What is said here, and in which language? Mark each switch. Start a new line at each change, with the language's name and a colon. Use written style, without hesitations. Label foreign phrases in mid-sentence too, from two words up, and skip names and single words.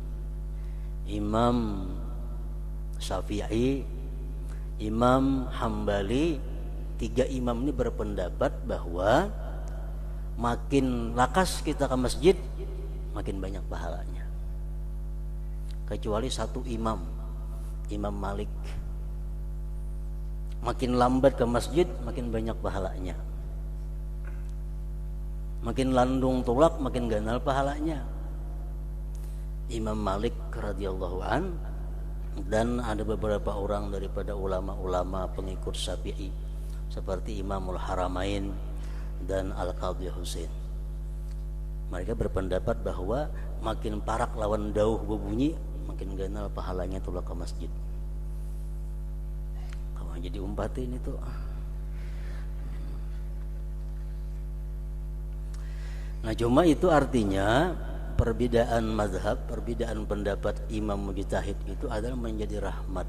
Indonesian: Imam Syafi'i, Imam Hambali, 3 imam ini berpendapat bahwa makin lakas kita ke masjid, makin banyak pahalanya. Kecuali satu imam, Imam Malik, makin lambat ke masjid makin banyak pahalanya.
Banjar: Makin landung tulak makin ganal pahalanya.
Indonesian: Imam Malik
Arabic: رضي الله عن
Indonesian: dan ada beberapa orang daripada ulama-ulama pengikut Syafi'i seperti Imamul Haramain dan Al-Qadhi Husain. Mereka berpendapat bahwa makin parak lawan dauh berbunyi makin ganal pahalanya tulak ke masjid. Kamu jadi umpatin itu. Nah cuma itu artinya perbedaan mazhab, perbedaan pendapat imam mujtahid itu adalah menjadi rahmat.